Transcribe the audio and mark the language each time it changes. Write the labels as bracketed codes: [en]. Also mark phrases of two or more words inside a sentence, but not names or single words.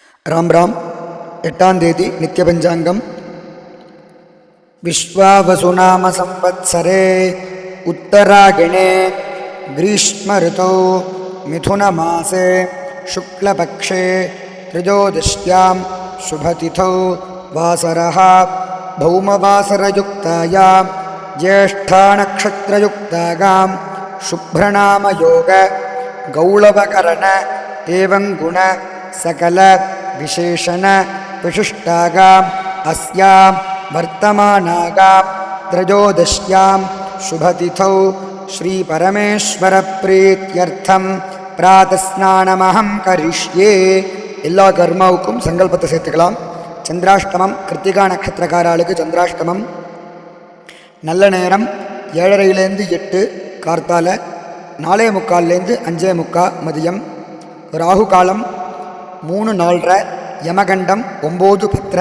[sa] राम राम [ta] 8आम தேதி நித்திய பஞ்சாங்கம் விஸ்வாவசுநாம [sa] संवत्सरे उत्तरायणे ग्रीष्म ऋतौ मिथुन मासे शुक्लपक्षे त्रयोदश्यां शुभतिथौ वासरः भौमवासरयुक्तायां ज्येष्ठानक्षत्रयुक्तायां शुभ्रनामयोग गौळवकरण एवं गुण सकल विशेषण विशिष्टागाम अस्याम वर्तमानागाम त्रयोदश्यां शुभतिथौ श्री परमेश्वर प्रीत्यर्थम प्रातस्नानमहं करिष्ये [ta] எல்லா கர்மாவுக்கும் சங்கல்பத்தை சேர்த்துக்கலாம். சந்திராஷ்டமம் கிருத்திகா நட்சத்திரக்காரர்களுக்கு சந்திராஷ்டமம் நல்ல நேரம் 7:30 8 கார்த்தால 4:45 5:45 மதியம். ராகு காலம் 3:04 யமகண்டம் 9:10.